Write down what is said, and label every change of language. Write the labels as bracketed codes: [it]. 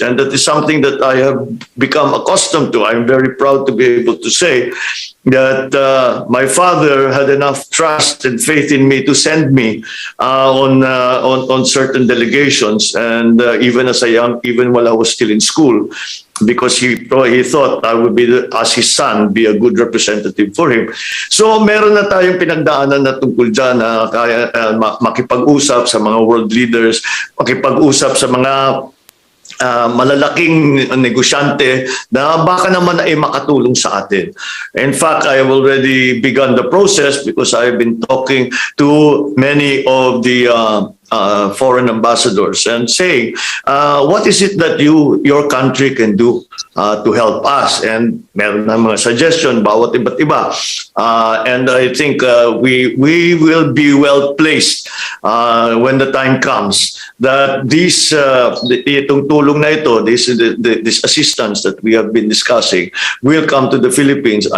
[en] And that is something that I have become accustomed to. I'm very proud to be able to say that my father had enough trust and faith in me to send me on certain delegations, and even while I was still in school, because he thought I would be as his son, be a good representative for him. [tl] So meron na tayong pinagdaanan na tungkol dyan na kaya makipag-usap sa mga world leaders, makipag-usap sa mga malalaking negosyante na baka naman ay makatulong sa atin. [en] In fact, I have already begun the process because I have been talking to many of the foreign ambassadors and saying, what is it that your country can do to help us? And [tl] meron na mga suggestion, bawat iba't iba. [en] And I think we will be well placed when the time comes that [tl] itong tulong na ito, [en] this assistance that we have been discussing will come to the Philippines.